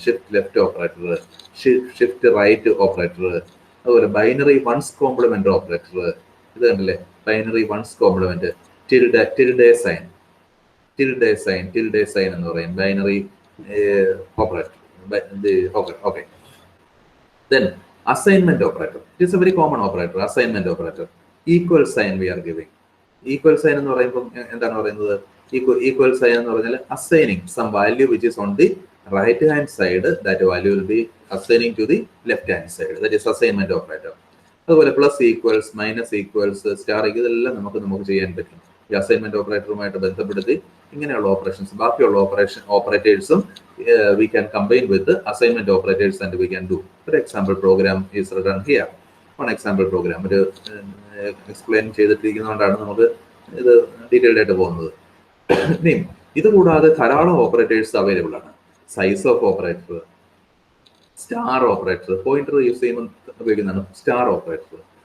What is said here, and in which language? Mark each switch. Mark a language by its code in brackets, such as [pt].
[en] Shift left operator, shift right operator, അതുപോലെ binary ones complement operator. [ml] ഇത് കണ്ടല്ലേ, binary once complement. ടിൽഡേ sign, ടിൽഡേ sign, ടിൽഡേ sign എന്ന് പറയും binary operator. [en] Okay, then assignment operator, it is a very common operator. Assignment operator, equal sign we are giving. [ml] Equal sign എന്ന് പറയുമ്പോൾ എന്താണ് പറയുന്നത്? [en] Equal sign [ml] എന്ന് പറഞ്ഞാൽ [en] assigning some value which is on the right hand side, that value will be assigning to the left hand side, that is assignment operator. [ml] അതുപോലെ plus equals, minus equals, star, ഇതെല്ലാം നമുക്ക് ചെയ്യാൻ പറ്റും. ഈ assignment ഓപ്പറേറ്ററുമായിട്ട് ബന്ധപ്പെടുത്തി ഇങ്ങനെയുള്ള ഓപ്പറേഷൻസ്, ബാക്കിയുള്ള ഓപ്പറേറ്റേഴ്സും [en] we can combine with the assignment operators and we can do. For example program is written here. [ml] One example program ഒരു എക്സ്പ്ലെയിൻ ചെയ്തിട്ടിരിക്കുന്നതുകൊണ്ടാണ് നമുക്ക് ഇത് ഡീറ്റെയിൽഡ് ആയിട്ട് പോകുന്നത്. ഇനി ഇത് കൂടാതെ ധാരാളം ഓപ്പറേറ്റേഴ്സ് അവൈലബിൾ ആണ്. Size of operator, star operator, pointer use ചെയ്യുമ്പോൾ ഉപയോഗിക്കുന്നതാണ് സ്റ്റാർ ഓപ്പറേറ്റർ.